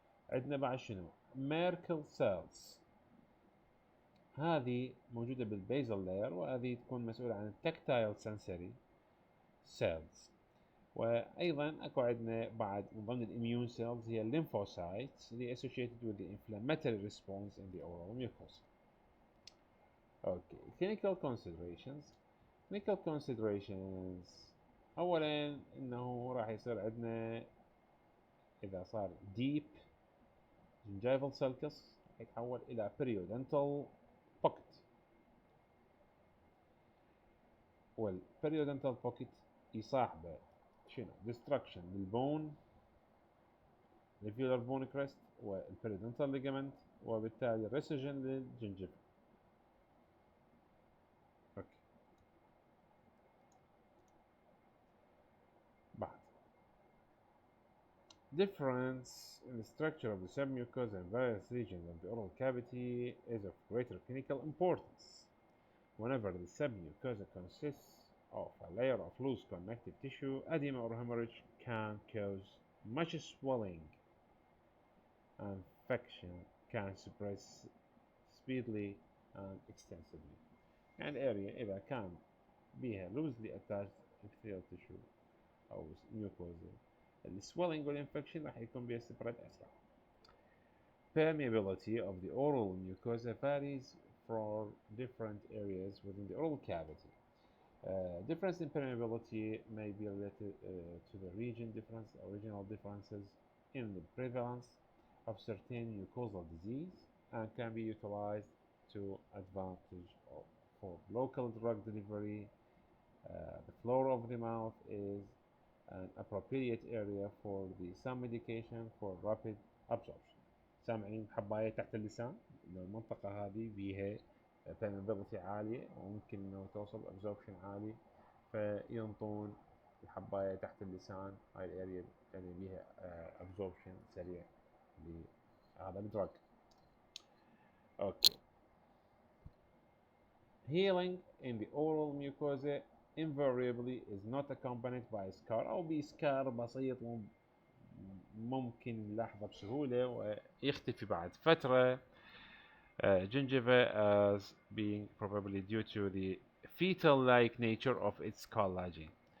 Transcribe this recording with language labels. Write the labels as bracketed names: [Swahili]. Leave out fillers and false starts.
[Arabic] عندنا بعد شنو؟ ميركل سيلز، هذه موجودة بالبيزل لاير، وهذه تكون مسؤولة عن التكتايل سنسوري سيلز. وايضا اكو عندنا بعد من ضمن الاميون سيلز هي الليمفوسايتس اللي [English] associated with the inflammatory response in the oral mucosa. [Arabic] اوكي، [English] clinical considerations. [Arabic] clinical considerations اولا انه راح يصير عندنا اذا صار [English] deep gingival sulcus [Arabic] يتحول الى [English] periodontal pocket، [Arabic] والبريودنتال بوكيت يصاحبه شنو؟ destruction للبون، الفيولر بون كريست والبريودنتال ليجمنت، وبالتالي ريسجن للجنجفة. اوكي، بعد [English] difference in the structure of the submucosa in various regions of the oral cavity is of greater clinical importance. Whenever the submucosa consists of a layer of loose connective tissue, edema or hemorrhage can cause much swelling. Infection can suppress speedily and extensively. [Arabic] يعني area إذا كان بيها [English] loosely attached epithelial tissue [Arabic] أو mucosa، السويلنج والinfection راح يكون بيها spread أسرع. [English] Permeability of the oral mucosa varies for different areas within the oral cavity. Difference in permeability may be related to the regional differences in the prevalence of certain mucosal disease, and can be utilized to advantage for local drug delivery. The floor of the mouth is an appropriate area for some medication for rapid absorption. [Arabic] سامعين حباية تحت اللسان؟ المنطقة هذه بيها permeability عالية وممكن انه توصل absorption عالي، فينطون الحباية تحت اللسان، هاي الاريا اللي بيها absorption سريع لهذا الدرج. اوكي. [English] Healing in the oral mucosa invariably is not accompanied by a scar [Arabic] أو بسكار بسيط ممكن نلاحظه بسهولة ويختفي بعد فترة. [English] Gingiva as being probably due to the fetal-like nature of its collagen.